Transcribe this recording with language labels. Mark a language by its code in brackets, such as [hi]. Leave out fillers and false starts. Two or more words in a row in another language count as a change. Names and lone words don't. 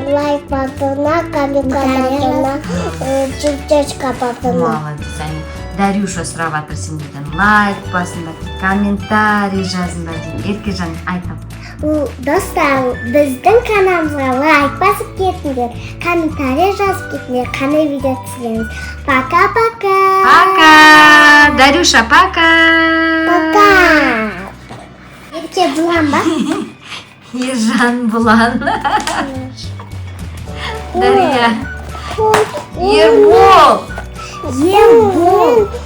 [kk] лайк басуына, комментарийына, сердечко басуына. [ru] Молодец. [kk] Дарюша сұрап жатыр сендерден. Лайк басыңдар, комментарий жазыңдар дейді. Еркежан айтып. Достар, біздің каналымызға лайк басып кетіңдер, комментарий жазып кетіңдер, қандай видео түсіреміз. [ru] Пока-пока. Пока. Дарюша, пока. Пока. [kk] Ерке бұлан ба? Ержан Бұлан. Дарья. Ербол. Ербол.